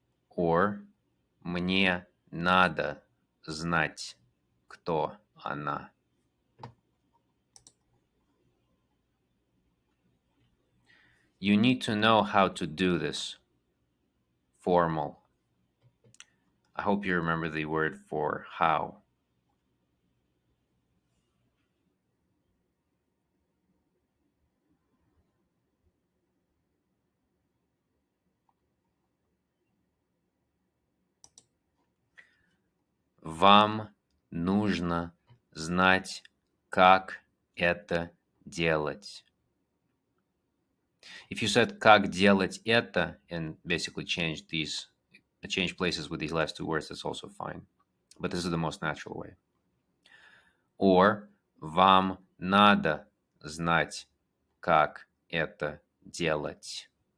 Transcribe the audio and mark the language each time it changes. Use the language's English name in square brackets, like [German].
[Russian] Or мне надо знать, кто она. [English] You need to know how to do this. Formal. I hope you remember the word for how. [Russian] Вам нужно знать, как это делать. [English] If you said [Russian] как делать это [English] and basically change places with these last two words, that's also fine. But this is the most natural way. Or [Russian] вам надо знать, как это делать.